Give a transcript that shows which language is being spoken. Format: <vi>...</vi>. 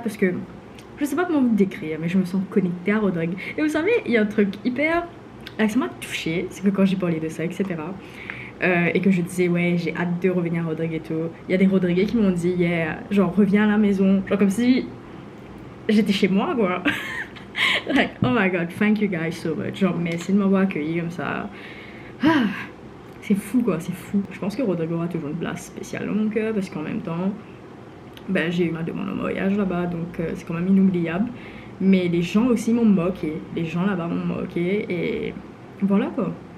<fr>Parce que je sais pas comment vous décrire, mais je me sens connectée à Rodrigue. Et vous savez, il y a un truc hyper... ça m'a touchée, c'est que quand j'ai parlé de ça, etc. Et que je disais, ouais, j'ai hâte de revenir à Rodrigue et tout. Il y a des Rodriguais qui m'ont dit, yeah, genre, reviens à la maison. Genre, comme si j'étais chez moi, quoi.</fr> <en>Like, oh my god, thank you guys so much.</en> <fr>Genre, merci de m'avoir accueilli comme ça. Ah, c'est fou quoi, c'est fou. Je pense que Rodrigue aura toujours une place spéciale dans mon cœur parce qu'en même temps, ben, j'ai eu ma demande en mariage là-bas, donc c'est quand même inoubliable. Mais les gens aussi m'ont moqué, les gens là-bas m'ont moqué et voilà quoi.</fr>